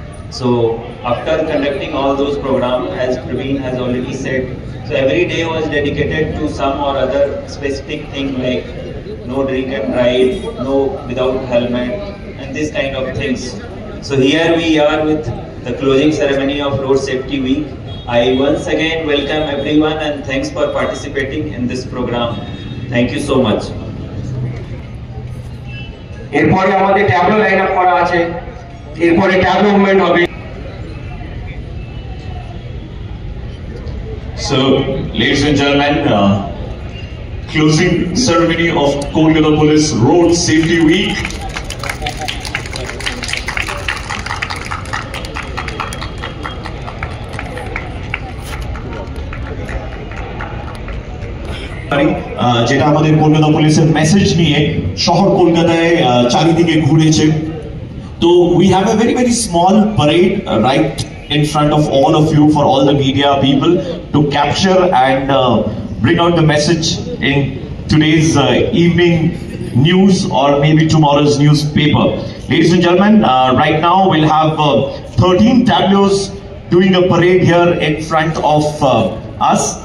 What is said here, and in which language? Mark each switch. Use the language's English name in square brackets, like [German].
[English] So after conducting all those programs, as Praveen has already said, so every day was dedicated to some or other specific thing like no drink and drive, no without helmet and this kind of things. So here we are with the closing ceremony of Road Safety Week. I once again welcome everyone and thanks for participating in this program. Thank you so much. [Bangla] এরপরে আমাদের tableau line up করা আছে, এরপরে tableau movement হবে। [English] So, ladies and gentlemen, closing ceremony of Kolkata Police Road Safety Week. [Bangla] যেটা আমাদের কলকাতা পুলিশের message নিয়ে শহর কলকাতায় চারিদিকে ঘুরেছে। [English] তো we have a very small parade right in front of all of you for all the media people to capture and bring out the message in today's evening news or maybe tomorrow's newspaper. Ladies and gentlemen, right now we'll have 13 tableaus doing a parade here in front of us.